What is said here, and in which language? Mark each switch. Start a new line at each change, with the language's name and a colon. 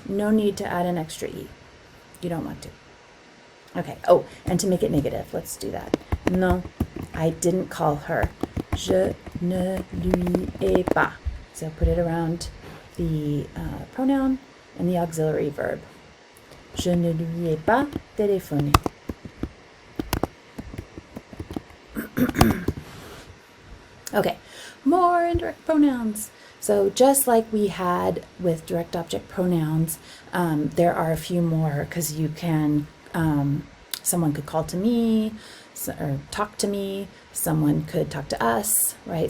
English: No need to add an extra E. You don't want to. Okay, oh, and to make it negative, let's do that. Non, I didn't call her.
French: Je ne lui ai pas.
English: So put it around the pronoun and the auxiliary verb.
French: Je ne lui ai pas téléphoné.
English: Okay, more indirect pronouns. So just like we had with direct object pronouns, there are a few more because you can someone could call to me or talk to me, someone could talk to us, right?